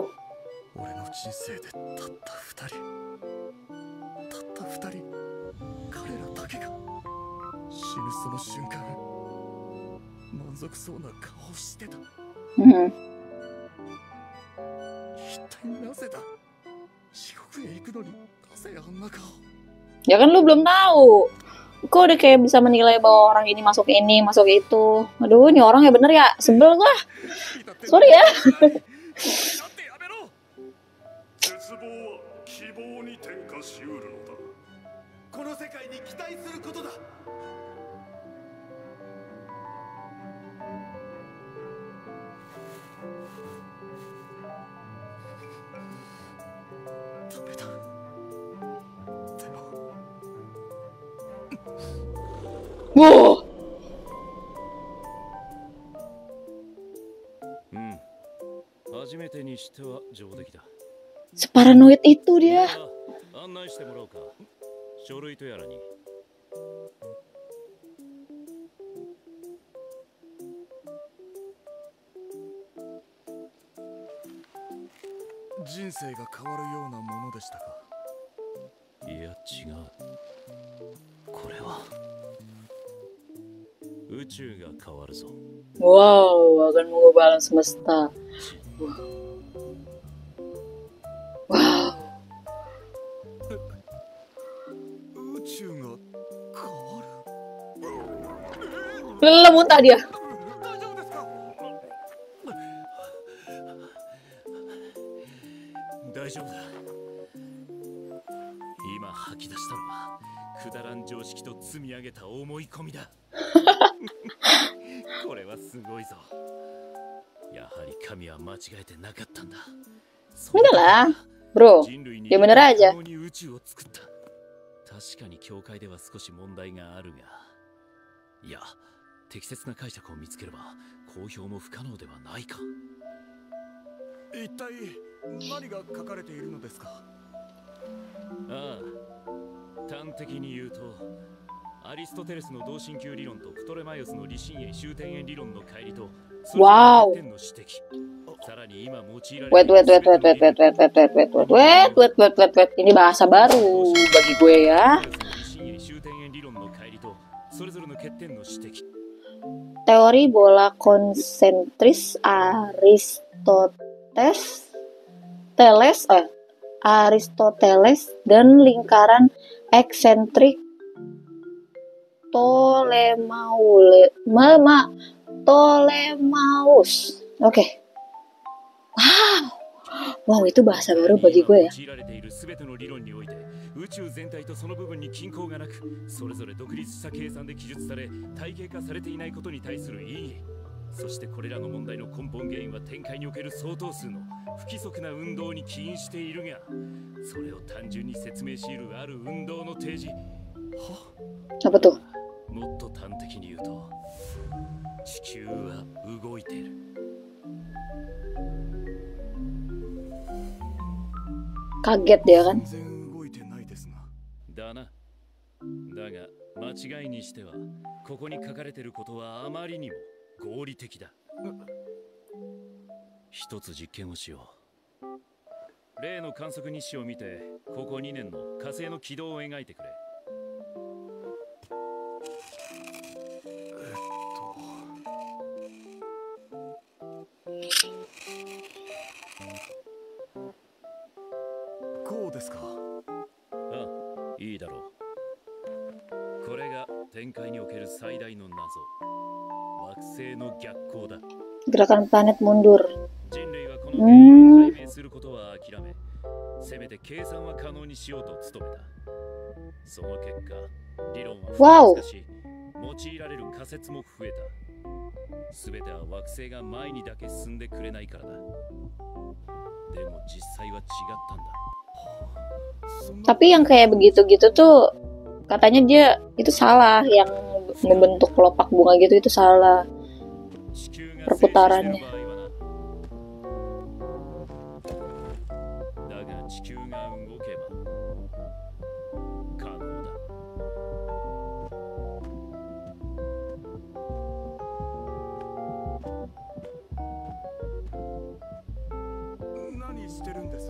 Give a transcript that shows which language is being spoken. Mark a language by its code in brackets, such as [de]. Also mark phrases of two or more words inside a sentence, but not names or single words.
[ja] 俺の人生でたった2人、たった2人、彼らだけが死ぬその瞬間満足そうな顔をしてた。 hmm. 一体なぜだ。地獄へ行くのになぜあんな顔。 [id] Ya kan lu belum tahu. Kok udah kayak bisa menilai bahwa orang ini, masuk itu. Aduh, ini orang ya bener ya. Sebel gua. Sorry ya. [ja] 絶望は希望に転化しうるのだ。この世界に期待することだ。ダメだ。でも Wow. 初めてにしては上出来だ。 [id] Separanoid itu dia. [ja] 案内してもらおうか。書類とやらに。人生が変わるようなものでしたか。いや違う。これは宇宙が変わるぞ。 [id] Wow, akan mengubah alam semesta. Wow. [ja] 宇宙が変わる。 [id] Lelah muntah dia. [ja] 大丈夫ですか。大丈夫だ。今吐き出したのはくだらん常識と積み上げた思い込みだ。これはすごいぞ。やはり神は間違えてなかったんだ。 [id] Enggak lah, bro. [ja] 人類に [id] Dia bener aja. [ja] 共に宇宙を作った。確かに教会では少し問題があるが、いや、適切な解釈を見つければ公表も不可能ではないか。い一体何が書かれているのですか？ああ、端的に言うと、アリストテレスの同心球理論とプトレマイオスの理心円終点円理論の乖離と、 Wow. それぞれの指摘。さらに今用いられている [en] Wait. [id] Ini bahasa baru bagi gue ya. [ja] 理心円終点円理論の乖離と、それぞれの欠点の指摘。 [id] Teori bola konsentris Aristoteles dan lingkaran eksentrik Ptolemaios. Oke. Wow, itu bahasa baru bagi gue ya. [ja] 用いられている全ての理論において、宇宙全体とその部分に均衡がなく、それぞれ独立した計算で記述され、体系化されていないことに対する異議。そしてこれらの問題の根本原因は展開における相当数の不規則な運動に起因しているが、それを単純に説明し得るある運動の提示。 [id] Apa tuh? [ja] もっと端的に言うと、地球は動いている。 [id] Kaget dia kan? [ja] 全然動いてないですが。だな。だが間違いにしては、ここに書かれていることはあまりにも合理的だ。一つ実験をしよう。例の観測日誌を見て、ここ2年の火星の軌道を描いてくれ。こうですか。あ、いいだろう。これが展開における最大の謎、惑星の逆行だ。 [id] Gerakan planet mundur. [ja] 人類はこの原因を解明することは諦め、せめて計算は可能にしようと努めた。その結果、理論は複雑化し、用いられる仮説も増えた。すべては惑星が前にだけ進んでくれないからだ。でも実際は違ったんだ。 [id] Tapi yang kayak begitu-gitu tuh katanya dia itu salah, yang membentuk kelopak bunga gitu itu salah. [ja] 地球が [id] Perputarannya. [ja] だが地球が動けば可能だ。何してるんです？